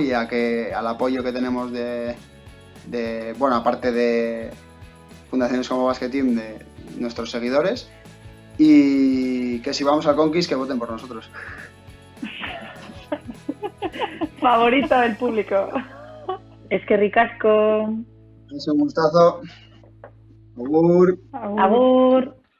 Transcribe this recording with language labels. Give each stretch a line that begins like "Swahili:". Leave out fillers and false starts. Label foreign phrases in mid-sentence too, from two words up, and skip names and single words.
Spanish: Y al apoyo que tenemos de bueno, aparte de fundaciones como Basket Team, de nuestros seguidores, y que si vamos al Conquist, que voten por nosotros. Favorito del público.
Basque: Eskerrik asko.
Spanish: Es un gustazo.
Basque: Agur. Agur. Agur.